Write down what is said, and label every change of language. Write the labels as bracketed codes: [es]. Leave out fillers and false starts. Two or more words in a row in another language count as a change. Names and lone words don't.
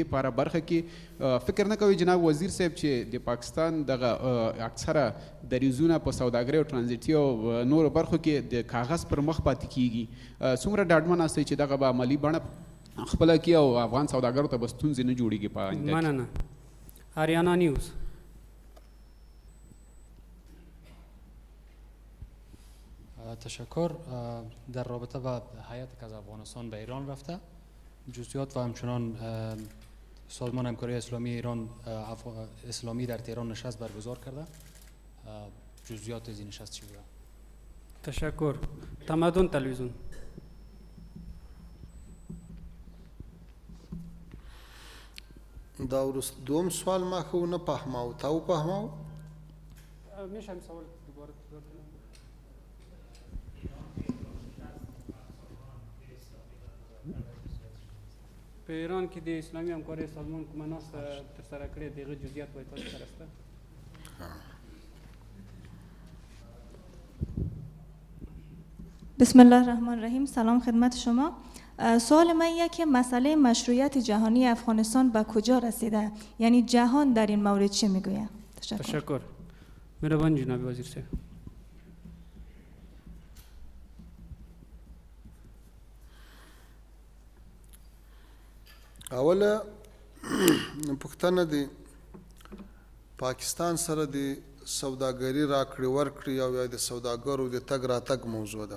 [ps] په هره برخه کې فکر نه کوي جناب وزیر صاحب چې د پاکستان دغه اکثره دریځونه په سوداګرۍ او ټرانزیټي او نورو برخو کې د کاغذ پر مخ پاتې کېږي. څومره ډاډمن یاستئ چې دغه به عملي بڼه خپله کي او افغان سوداګرو ته به ستونزې نه جوړېږي په آینده کې. مننه. آریانا نیوز. [fa] تشکر. در رابطه با هیئتی که از افغانستان به ایران رفته، جزئیات و همچنان سازمان همکاری اسلامی ایران اسلامی در تهران نشست برگزار کرده، جزئیات از این نشست چی بوده؟ تشکر. تمدن تلویزیون. [ps] دا دوم سوال ما خو نه فهماو، تا وفهماو؟ [fa] میشه هم سوال دوباره تکرار کنم؟ [ps] په ایران کې د اسلامي همکارۍ سازمان کومه ناسته ترسره کړې د هغه جزئیات باید تاسو سره شته؟ [ar] بسم الله الرحمن الرحیم. [fa] سلام خدمت شما. سوال من اینه که مسئله مشروعیت جهانی افغانستان به کجا رسیده؟ یعنی جهان در این مورد چه میگوید؟ تشکر. مهربان جناب وزیر صاحب. [ps] اوله پوښتنه د پاکستان سره د سوداګري راکړې ورکړې او یا د سوداګرو د تګ راتګ موضوع ده.